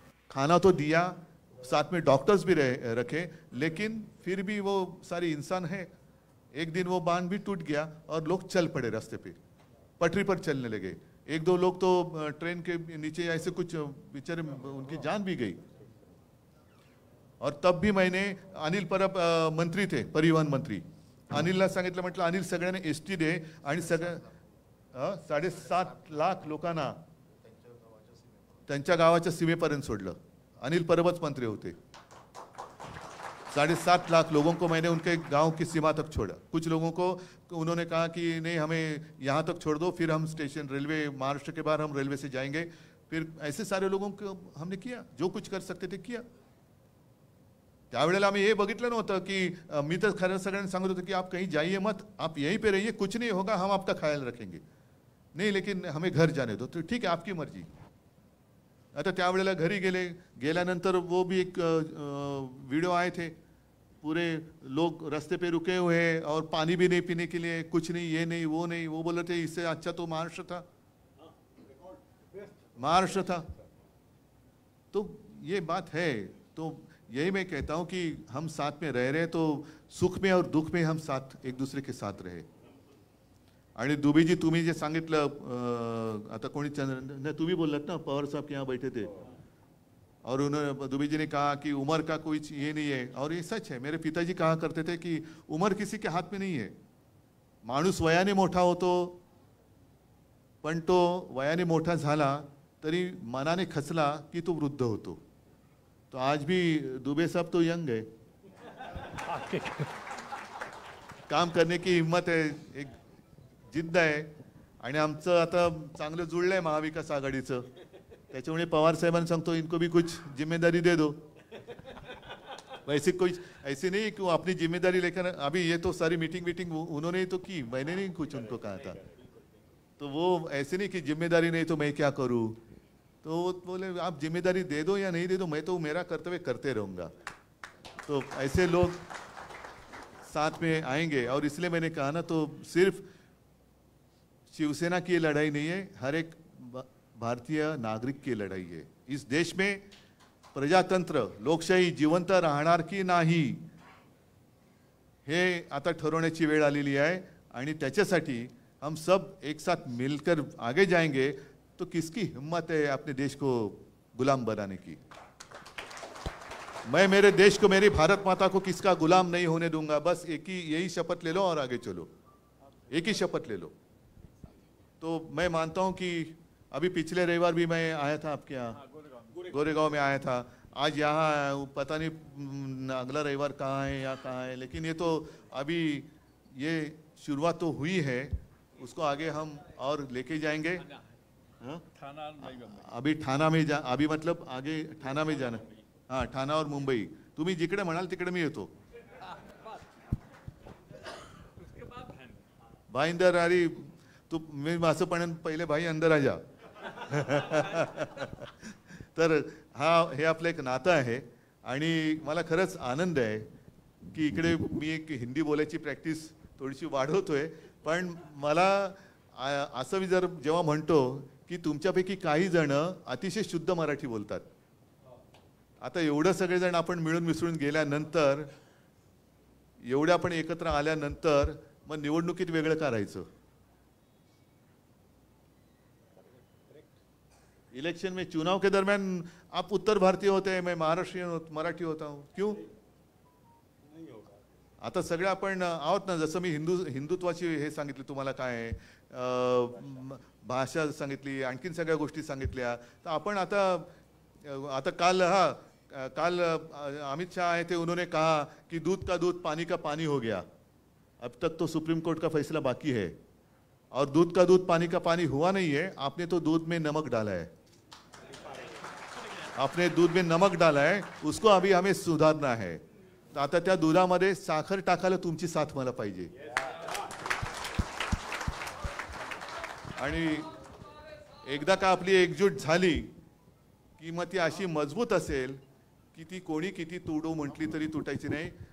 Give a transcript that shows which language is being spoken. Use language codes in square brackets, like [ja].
[hi] खाना तो दिया, साथ में डॉक्टर्स भी रखे, लेकिन फिर भी वो सारी इंसान है. एक दिन वो बांध भी टूट गया और लोग चल पड़े रास्ते पे, पटरी पर चलने लगे. 1-2 लोग तो ट्रेन के नीचे ऐसे कुछ बेचारे, उनकी जान भी गई. और तब भी मैंने, अनिल परब मंत्री थे, परिवहन मंत्री, [mr] अनिलला सांगितलं, म्हटलं अनिल सगळ्यांना एसटी दे आणि 7.5 लाख लोकांना त्यांच्या गावाच्या सीमेपर्यंत सोडलं. अनिल परबच मंत्री होते. [hi] 7.5 लाख लोगों को मैंने उनके गांव की सीमा तक छोड़ा. कुछ लोगों को उन्होंने कहा कि नहीं हमें यहाँ तक छोड़ दो, फिर हम स्टेशन, रेलवे, महाराष्ट्र के बाहर हम रेलवे से जाएंगे. फिर ऐसे सारे लोगों को हमने किया, जो कुछ कर सकते थे किया. [mr] त्यावेळेला आम्ही हे बघितलं नव्हतं की, मी तर खरं सगळ्यांना सांगत होतो की [hi] आप कहीं जाइए मत, आप यहीं पे रहिए, कुछ नहीं होगा, हम आपका ख्याल रखेंगे. नहीं लेकिन हमें घर जाने दो. तो ठीक है, आपकी मर्जी. [mr] आता त्यावेळेला घरी गेल्यानंतर [hi] वो भी एक वीडियो आए थे, पूरे लोग रास्ते पे रुके हुए हैं और पानी भी नहीं पीने के लिए, कुछ नहीं, ये नहीं वो नहीं. वो बोल रहे थे इससे अच्छा तो महाराष्ट्र था. तो ये बात है. तो यही मैं कहता हूँ कि हम साथ में रह रहे हैं तो सुख में और दुख में हम साथ, एक दूसरे के साथ रहे. [mr] आणि दुबेजी, तुम्ही जे सांगितलं, आता कोणी तुम्ही बोललात ना, [hi] पवार साहब के यहाँ बैठे थे और उन्होंने, दुबे जी ने कहा कि उम्र का कोई ये नहीं है. और ये सच है. मेरे पिताजी कहा करते थे कि उम्र किसी के हाथ में नहीं है. [mr] माणूस वयाने मोठा होतो, पण तो वयाने मोठा झाला तरी मनाने खचला की तो वृद्ध होतो. [hi] तो आज भी दुबे साहब तो यंग है, काम करने की हिम्मत है, [mr] एक जिद्द आहे. आणि आमचं आता चांगलं जुळलंय महाविकास आघाडीचं. त्याच्यामुळे पवार साहेबांना सांगतो, [hi] इनको भी कुछ जिम्मेदारी दे दो. वैसे कोई ऐसे नहीं कि वो अपनी जिम्मेदारी लेकर, अभी ये तो सारी मीटिंग उन्होंने ही तो की, मैंने नहीं कुछ उनको कहा था. तो वो ऐसे नहीं कि जिम्मेदारी नहीं तो मैं क्या करूँ. तो वो बोले आप जिम्मेदारी दे दो या नहीं दे दो, मैं तो मेरा कर्तव्य करते रहूँगा. तो ऐसे लोग साथ में आएंगे। और इसलिए मैंने कहा ना, तो सिर्फ शिवसेना की लड़ाई नहीं है, हर एक भारतीय नागरिक की [mr] लढाई आहे। इस देश में प्रजातंत्र लोकशाही जिवंत राहणार की नाही हे आता ठरवण्याची वेळ आलेली आहे आणि त्याच्यासाठी [hi] हम सब एक साथ मिलकर आगे जाएंगे। तो किसकी हिम्मत है अपने देश को गुलाम बनाने की? मैं मेरे देश को, मेरी भारत माता को किसका गुलाम नहीं होने दूंगा। बस एक ही यही शपथ ले लो और आगे चलो, एक ही शपथ ले लो। तो मैं मानता हूं कि अभी पिछले रविवार भी मैं आया था आपके यहाँ, गोरेगांव में आया था। आज यहाँ आया हूँ, पता नहीं अगला रविवार कहाँ है या कहाँ है, लेकिन ये तो अभी ये शुरुआत तो हुई है, उसको आगे हम और लेके जाएंगे। हाँ? अभी ठाणा में अभी मतलब आगे ठाणा में जाना। [mr] हाँ, ठाणा और मुंबई, तुम्ही जिकडे म्हणाल तिकडे मी येतो। [hi] भाई अंदर अरे तू, [mr] मी असं पण [hi] पहिले भाई अंदर आ जा। [mr] तर हा हे आपलं एक नातं आहे आणि मला खरंच आनंद आहे की इकडे मी एक हिंदी बोलायची प्रॅक्टिस थोडीशी वाढवतोय। पण मला असं मी जर जेव्हा म्हणतो की तुमच्यापैकी काही जण अतिशय शुद्ध मराठी बोलतात, आता एवढं सगळेजण आपण मिळून मिसळून गेल्यानंतर, एवढे आपण एकत्र आल्यानंतर मग निवडणुकीत वेगळं करायचं? [hi] इलेक्शन में, चुनाव के दरमियान आप उत्तर भारतीय होते हैं, मैं महाराष्ट्रीयन मराठी होता हूँ, क्यों नहीं होगा? [mr] आता सगळे आपण आहोत ना। जसं मी हिंदुत्वाची हे सांगितले तुम्हाला काय आहे, भाषा सांगितली, आणखीन सगळ्या गोष्टी सांगितल्या। तर आपण आता काल [hi] अमित शाह आए थे, उन्होंने कहा कि दूध का दूध पानी का पानी हो गया। अब तक तो सुप्रीम कोर्ट का फैसला बाकी है, और दूध का दूध पानी का पानी हुआ नहीं है। आपने तो दूध में नमक डाला है, आपने दूध में नमक डाला है, उसको अभी हमें सुधारना है। [mr] तर आता त्या दुधामध्ये साखर टाकायला तुमची साथ मला पाहिजे। आणि एकदा का आपली एकजूट झाली की मग ती अशी मजबूत असेल की ती कोणी किती तुडू म्हटली तरी तुटायची नाही।